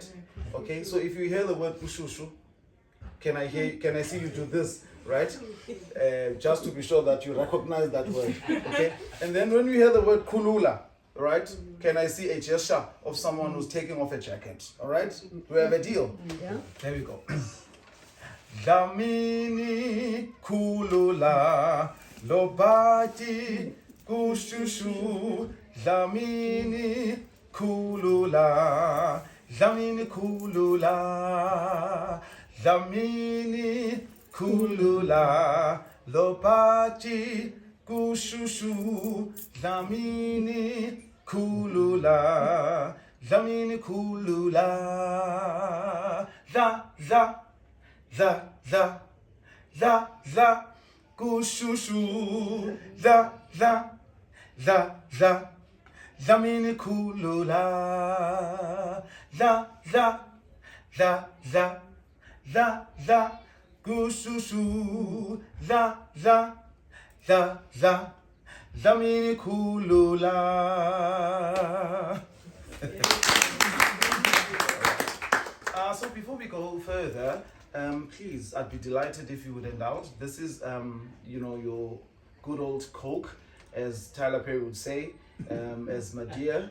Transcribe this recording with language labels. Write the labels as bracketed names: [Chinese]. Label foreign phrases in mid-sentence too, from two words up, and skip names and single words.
[English] Okay, so if you hear the word kushushu, can I see you do this, right? Just to be sure that you recognize that word, okay? And then when we hear the word kulula, right? Can I see a gesture of someone who's taking off a jacket, all right? Do we have a deal? Yeah. There we go. [Zulu] Dlamini kulula lobati kushushu Dlamini kulula Dlamini kulula Dlamini kulula lopati kushushu. Dlamini kulula. Dlamini kulula. La la la la la la kushushu. La la la la. Dlamini kulula. La la la la la la kushushu. La la la la. Dlamini kulula. [English] So before we go further, please, I'd be delighted if you would indulge. This is, your good old Coke, as Tyler Perry would say, as my dear.